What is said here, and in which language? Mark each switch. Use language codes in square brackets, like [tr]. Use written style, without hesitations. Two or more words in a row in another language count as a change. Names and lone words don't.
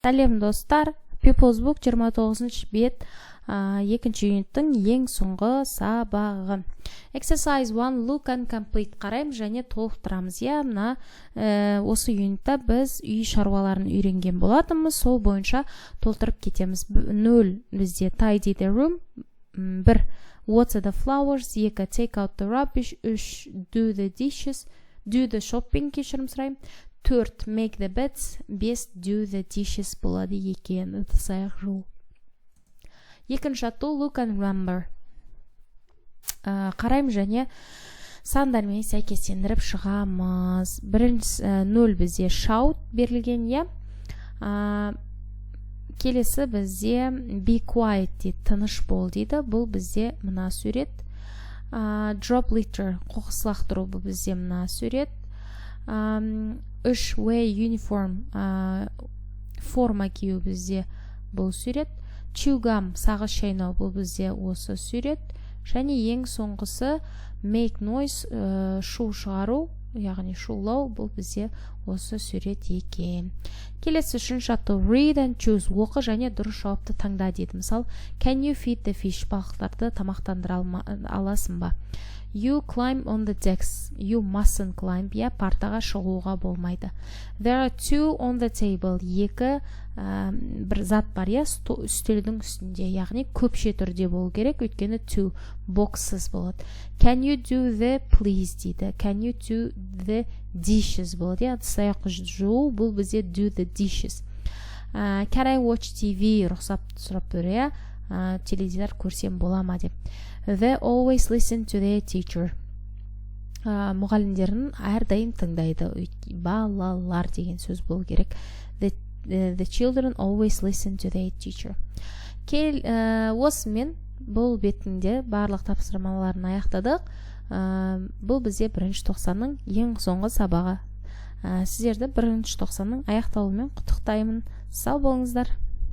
[kk] Сәлем достар, [en] People's Book [kk] 29 бет, екінші юниттің ең соңғы сабағы. [en] Exercise 1, look and complete [kk] қарайым және толықтырамыз. Мына осы юнитта біз үй шаруаларын үйренген болатынбыз, сол бойынша толтырып кетеміз. [en] 0 бізде tidy the room, 1 water the flowers, 2 take out the rubbish, 3 do the dishes, do the shopping [kk] кешірім сұрайым. [en] 4 make the beds, 5 do the dishes [kk] болады екен. Ыдыс-аяқ жуу. Екінші ату [en] look and remember. [kk] Қарайым және сандармен сәйкестендіріп шығамыз. Бірінші 0 бізде shout берілген, келесі бізде [en] be quiet [kk] дейді, тыныш бол дейді. Бұл бізде мына сурет. [en] Drop litter, [kk] қоқыс лақтыру, бұл бізде мына сурет. 3 [en] wear uniform, [kk] форма кию бізде бұл сурет. [en] Chew gum, [kk] сағыз шайнау, бұл бізде осы сурет. Және ең соңғысы [en] make noise, [kk] шу шығару, яғни шулау, бұл бізде осы сурет екен. Келесі үшінші ату [en] read and choose, [kk] оқы және дұрыс жауапты таңда дейді. Мысал, [en] can you feed the fish, [kk] балықтарды тамақтандыра аласың ба? [en] You climb on the decks, you mustn't climb, [kk] партаға шығуға болмайды. [en] There are 2 on the table, [kk] бір зат бар, үстелдің үстінде, яғни көпше түрде болу керек, өйткені 2 boxes болады. [en] Can you do the please дейді, can you do the dishes [kk] болады, ыдыс-аяқ жуу, бұл бізде [en] do the dishes. Can I watch TV, [kk] рұқсат сұрап тұр, теледидар көрсем бола ма деп. [en] They always listen to their teacher. [kk] Мұғалімдерін әрдайым тыңдайды. Балалар деген сөз болу керек. The children always listen to their teacher. Осымен бұл бетінде барлық тапсырмаларын аяқтадық. Бұл бізде 1-90-ның ең соңғы сабағы. Сіздерді 1-90-ның аяқталуымен құттықтаймын. Сау болыңыздар.